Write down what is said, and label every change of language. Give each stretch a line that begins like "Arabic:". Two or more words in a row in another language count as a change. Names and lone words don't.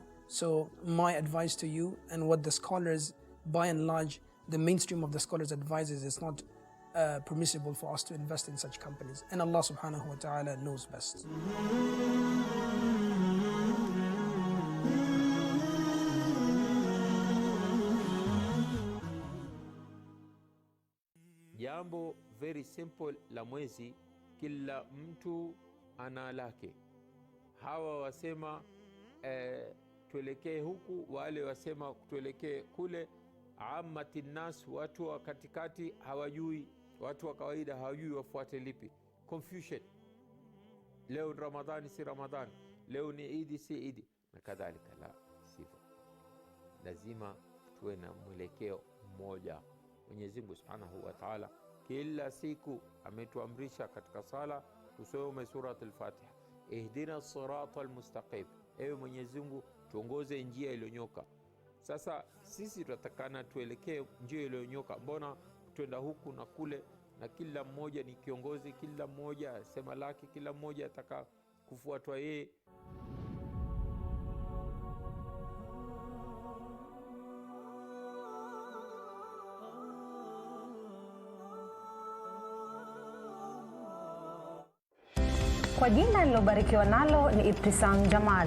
English: So my advice to you, and what the scholars, by and large, the mainstream of the scholars advises, it's not permissible for us to invest in such companies. And
Arabic: الله سبحانه وتعالى
English: knows best.
Swahili: Jambo
English: very simple
Swahili: la mwezi, kila mtu ana lake. Hawa wasema tuelekee huku, wale wasema tuelekee kule.
Arabic: عامة الناس,
Swahili: watu wa katikati hawajui, watu wa kawaida hawajui wafuate lipi. Confusion. Leo Ramadhani si Ramadhani, leo ni Idi si Idi, na kadhalika. La sivyo, lazima tuwe na mwelekeo mmoja. Mwenyezi Mungu
Arabic: سبحانه وتعالى
Swahili: kila siku ametuamrisha katika sala tusome surat al-Fatiha,
Arabic: اهدنا الصراط المستقيم,
Swahili: ewe Mwenyezi Mungu tuongoze njia iliyonyoka. Sasa sisi tunatakana tuelekee njia iliyonyoka. Mbona twenda huku na kule, na kila mmoja ni kiongozi, kila mmoja sema lake, kila mmoja ataka kufuatwa yeye. Kwa jina nilobarikiwa nalo ni Ibtisam Jamal.